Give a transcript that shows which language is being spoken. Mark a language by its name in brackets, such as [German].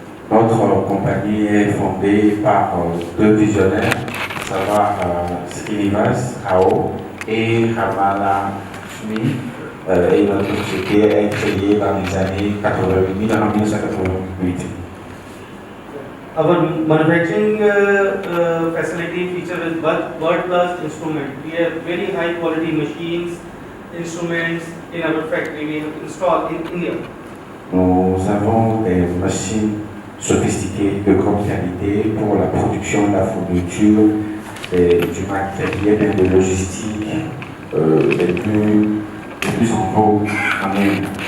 [French] Notre compagnie est fondée par deux visionnaires, à savoir Srinivas Rao et Ramalakshmi. Et notre société a été créée dans les années 1988. [English] Our manufacturing facility features world-class instruments. We have very high-quality machines, instruments in our factory. We have installed in India. [French] Nous avons des machines sophistiquées de grande qualité pour la production de la fourniture et du matériel de logistique les plus en vogue en Inde.